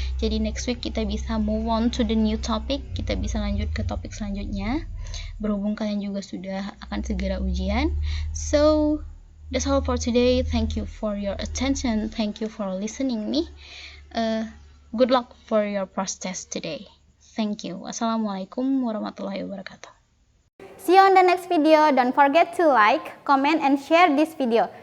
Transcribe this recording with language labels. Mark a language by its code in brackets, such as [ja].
[en] Jadi next week [id] kita bisa [en] move on to the new topic. [id] Kita bisa lanjut ke topik selanjutnya. Berhubung kalian juga sudah akan segera ujian. [en] So that's all for today. Thank you for your attention. Thank you for listening me. Good luck for your process today. Thank you. Wassalamualaikum warahmatullahi wabarakatuh. See you on the next video. Don't forget to like, comment, and share this video.